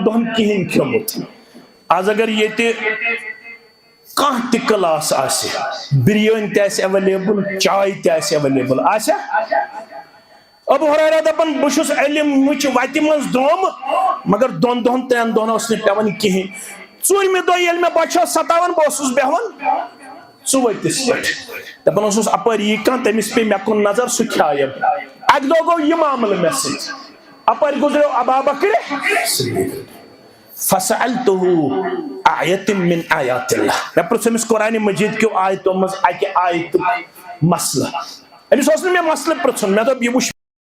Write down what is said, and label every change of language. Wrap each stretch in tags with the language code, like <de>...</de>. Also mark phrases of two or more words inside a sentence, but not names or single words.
<ks>دۄہن کِہینۍ کھیوٚمُت آز اگر ییٚتہِ کانٛہہ تہِ کلاس آسہِ بِریٲنی تہِ آسہِ ایویلیبل چاے تہِ آسہِ ایویلیبل آسیا ابو ہریرہ دپان بہٕ چھُس علمٕچ وتہِ منٛز درٛامُت مگر 2 3 دۄہن اوس نہٕ پیوان کِہینۍ 4مہِ دۄہ ییٚلہِ مےٚ بۄچھِ ٲس ستاوان بہٕ اوسُس بیٚہوان ژُؤتِس پٮ۪ٹھ دپان اوسُس اپٲرۍ یی کانٛہہ تٔمِس پیٚیہِ مےٚ کُن نظر سُہ کھیایم اکہِ دۄہ گوٚو یہِ معاملہٕ مےٚ سۭتۍ اپٲرۍ گُزریو ابا بکر</ks> <ar>فسألته آیت من آیات اللہ،</ar> <ks>میں پرژھ أمس قرآن مجید کیو آیتو مز اکہ آیت مسئلہ، أمس اوس نہٕ مےٚ مسئلہ پرژھُن، مےٚ دوٚپ یہِ وٕچھ</ks>